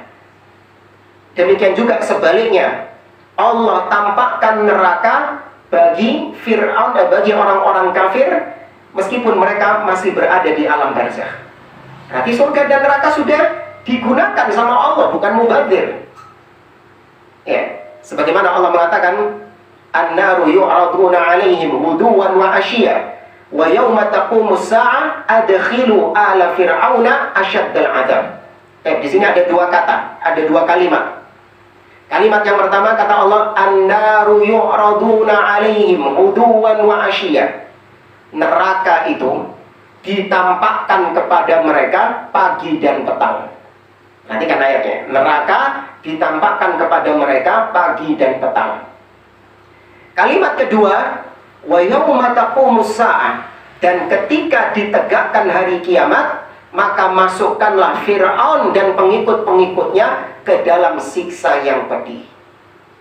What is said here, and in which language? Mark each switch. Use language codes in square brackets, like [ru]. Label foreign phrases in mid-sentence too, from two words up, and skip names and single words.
[id] Demikian juga sebaliknya, Allah tampakkan neraka bagi Fir'aun, bagi orang-orang kafir, meskipun mereka masih berada di alam barzakh. Berarti surga dan neraka sudah digunakan sama Allah, bukan mubadzir. Ya, sebagaimana Allah mengatakan, [ar] النار يعرضون عليهم غدوا وعشيا ويوم تقوم الساعة أدخلوا آل فرعون أشد العذاب. [id] Di sini ada dua kata, ada dua kalimat. Kalimat yang pertama kata Allah, [ar] النار يعرضون عليهم غدوا وعشيا. [id] Neraka itu ditampakkan kepada mereka pagi dan petang. Nanti kan ayatnya, neraka ditampakkan kepada mereka pagi dan petang. Kalimat kedua, [ar] ويوم تقوم الساعة, [id] dan ketika ditegakkan hari kiamat, maka masukkanlah Fir'aun dan pengikut-pengikutnya ke dalam siksa yang pedih.